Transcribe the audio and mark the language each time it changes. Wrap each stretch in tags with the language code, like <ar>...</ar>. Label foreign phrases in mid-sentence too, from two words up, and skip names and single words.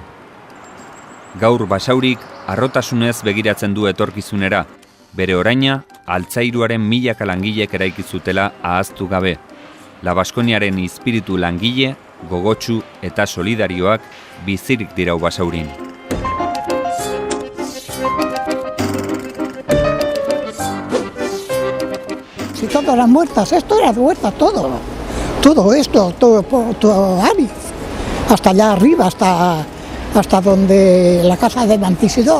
<eu>Gaur Basaurik harrotasunez begiratzen du etorkizunera, bere oraina altzairuaren milaka langilek eraiki zutela ahaztu gabe. La Baskoniaren izpiritu langile, gogotsu eta solidarioak bizirik dirau Basaurin.</eu> <es>Si todas eran muertas, esto era muerta todo esto, todo Ariz, hasta allá arriba, hasta donde la casa de Mantisidor.</es>